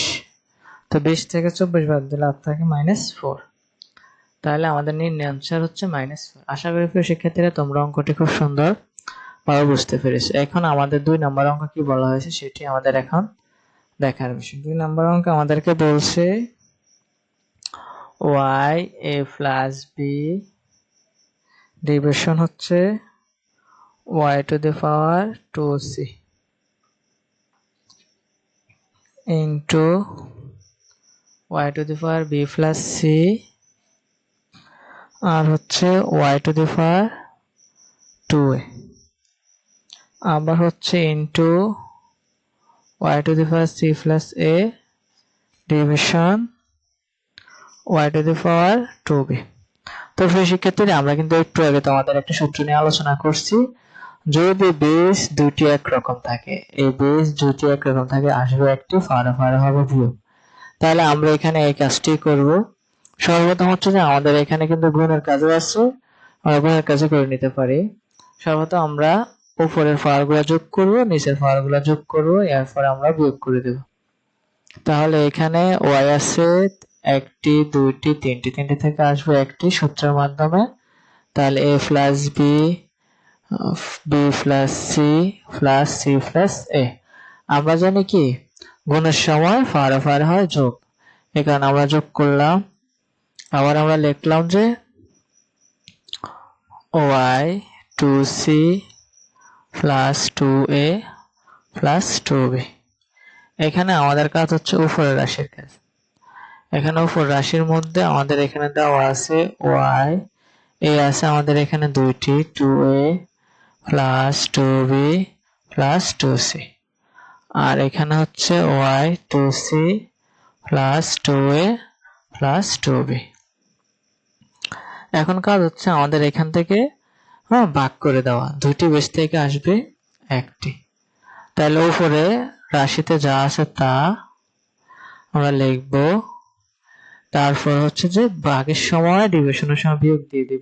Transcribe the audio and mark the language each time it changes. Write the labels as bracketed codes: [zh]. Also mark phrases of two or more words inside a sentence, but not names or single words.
[bn] তো 20 থেকে 24 বাদ দিলে আর থাকে -4। তাহলে আমাদের নির্ণয় আনসার হচ্ছে -4। আশা করি প্রিয় শিক্ষার্থীরা, তোমরা অঙ্কটি খুব সুন্দর ভাবে বুঝতে পেরেছো। এখন আমাদের 2 নম্বর অঙ্ক কি বলা হয়েছে সেটি আমাদের এখন দেখার বিষয়। 2 নম্বর অঙ্ক আমাদেরকে বলছে [en] y a plus b [bn] ডিভিশন হচ্ছে [en] y to the power 2c into y to the power b plus c, [bn] আর হচ্ছে [en] y to the power 2a, [bn] আবার হচ্ছে [en] into y to the power c plus a [bn] ডিভিশন [en] y to the power 2b। [bn] তো প্রিয় শিক্ষার্থীরা, আমরা কিন্তু একটু আগে তোমাদের একটা সূত্র নিয়ে আলোচনা করছি। যদি বেস দুটি একরকম থাকে, এই বেস দুটি একরকম থাকে, আসবে একটি, ফাড়া হবে বিয়োগ। তাহলে আমরা এখানে এই কাজটি করব। সর্বপ্রথম হচ্ছে যে আমাদের এখানে কিন্তু গুণের কাজও আছে, আমরা গুণের কাজও করে নিতে পারি। সর্বপ্রথম আমরা উপরের ফাড়াগুলো যোগ করব, নিচের ফাড়াগুলো যোগ করব, এরপর আমরা বিয়োগ করে দেব। তাহলে এখানে y আছে 1টি 2টি 3টি, 3টি থেকে আসবে একটি সূত্রের মাধ্যমে। তাহলে [en] a plus b, b plus c plus c plus a। [bn] আমরা জানি কি গুণের সময় ফাড়া হয় যোগ, এখানে আমরা যোগ করলাম। আবার আমরা লিখলাম যে [en] y 2c plus 2a plus 2b। [bn] এখানে আমাদের কাজ হচ্ছে উপরের রাশির কাজ। এখানে উপর রাশির মধ্যে আমাদের এখানে দেওয়া আছে y, a আছে আমাদের এখানে 2টি, [en] 2a plus 2b plus 2c, [bn] আর এখানে হচ্ছে [en] y 2c plus 2a plus 2b। [bn] এখন কাজ হচ্ছে আমাদের এখান থেকে ভাগ করে দেওয়া, দুটি বেস থেকে আসবে একটি। তাহলে উপরে রাশিতে যা আছে তা আমরা লিখব, তারপর হচ্ছে যে ভাগের সময় ডিভিশনের সময় বিয়োগ দিয়ে দিব।